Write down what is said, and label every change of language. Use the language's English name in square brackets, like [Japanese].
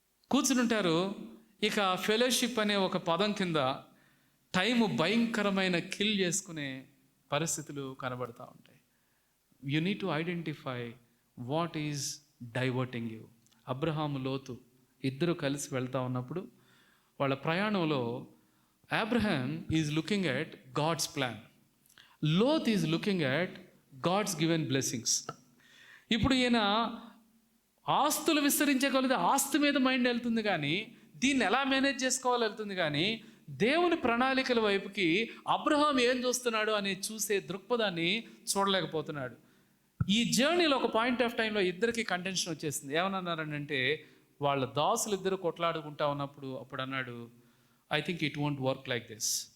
[Telugu] కూర్చుని ఉంటారు, ఇక ఫెలోషిప్ అనే ఒక పదం కింద టైము భయంకరమైన కిల్ చేసుకునే పరిస్థితులు కనబడుతూ ఉంటాయి. [English] You need to identify what is diverting you. [Telugu] Abraham, లోతు ఇద్దరు కలిసి వెళ్తూ ఉన్నప్పుడు వాళ్ళ ప్రయాణంలో [English] Abraham is looking at God's plan. Lot is looking at God's given blessings. [Telugu] ఇప్పుడు ఈయన ఆస్తులు విస్తరించగలిగితే ఆస్తి మీద మైండ్ వెళ్తుంది, కానీ దీన్ని ఎలా మేనేజ్ చేసుకోవాలో వెళ్తుంది, కానీ దేవుని ప్రణాళికల వైపుకి అబ్రహాం ఏం చూస్తున్నాడు అని చూసే దృక్పథాన్ని చూడలేకపోతున్నాడు. ఈ జర్నీలో ఒక పాయింట్ ఆఫ్ టైంలో ఇద్దరికి కంటెన్షన్ వచ్చేసింది. ఏమన్నారంటే, వాళ్ళ దాసులు ఇద్దరు కొట్లాడుకుంటా ఉన్నప్పుడు అప్పుడు అన్నాడు, [English] I think it won't work like this.